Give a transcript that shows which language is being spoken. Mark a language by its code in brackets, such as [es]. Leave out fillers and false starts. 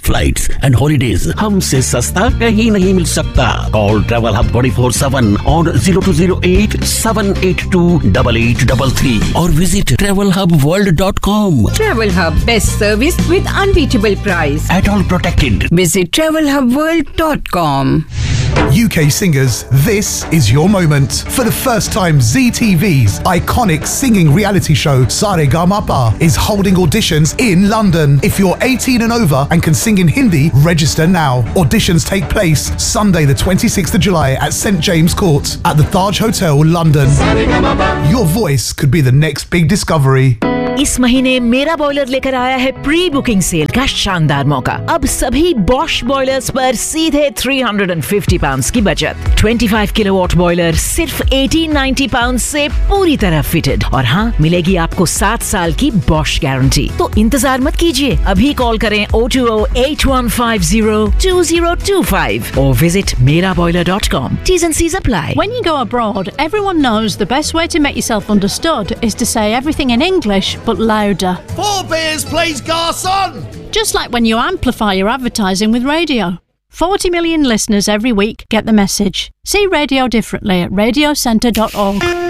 [en] flights and holidays [hi] हमसे सस्ता कहीं नहीं मिल सकता. [en] Call travel hub 24/7 और 0208-782-8833 और visit travelhubworld.com. Travel hub, best service with unbeatable price at all protected. Visit travelhubworld.com. UK singers, this is your moment. For the first time, ZTV's iconic singing reality show, Sare Gamapa, is holding auditions in London. If you're 18 and over and can sing in Hindi, register now. Auditions take place Sunday the 26th of July at St James Court at the Taj Hotel, London. Your voice could be the next big discovery. [hi] इस महीने मेरा boiler लेकर आया है pre booking cell का शानदार मौका. अब सभी बॉश बॉयलर्स पर सीधे £350 की बचत. 25 किलोवाट बॉयलर सिर्फ £1,890 से पूरी तरह फिटेड. और हाँ, मिलेगी आपको 7 साल की बॉश गारंटी. तो इंतजार मत कीजिए, अभी कॉल करें 020-8150-2025 और visit meraboiler.com. [en] T's and C's apply. When you go abroad, everyone knows the best way to make yourself understood is to say everything in English. But louder. 4 beers, please, garçon! Just like when you amplify your advertising with radio. 40 million listeners every week get the message. See radio differently at radiocentre.org.